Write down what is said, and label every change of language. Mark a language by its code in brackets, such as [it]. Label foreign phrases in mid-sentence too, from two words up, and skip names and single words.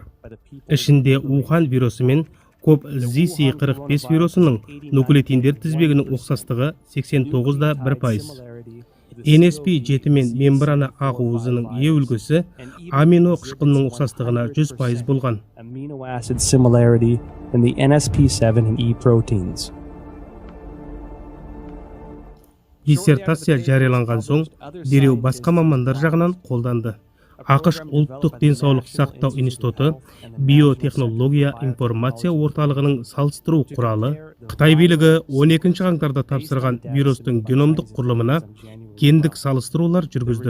[kk] Ішінде Ухань вирусы мен коп ZC45 вирусының нуклеотиндер тізбегінің ұқсастығы 89,1%. NSP7 мен мембрана ақуызының Е үлгісі амино қышқылының ұқсастығына 100% болған. [en] Amino acid similarity in the NSP7 and E proteins. [kk] Диссертация жарияланған соң дереу басқа мамандар жағынан қолданды. ақш ұлттық денсаулық сақтау институты биотехнология информация орталығының салыстыру құралы Қытай билігі 12 қаңтарда тапсырған вирустың геномдық құрылымына гендік салыстырулар жүргізді.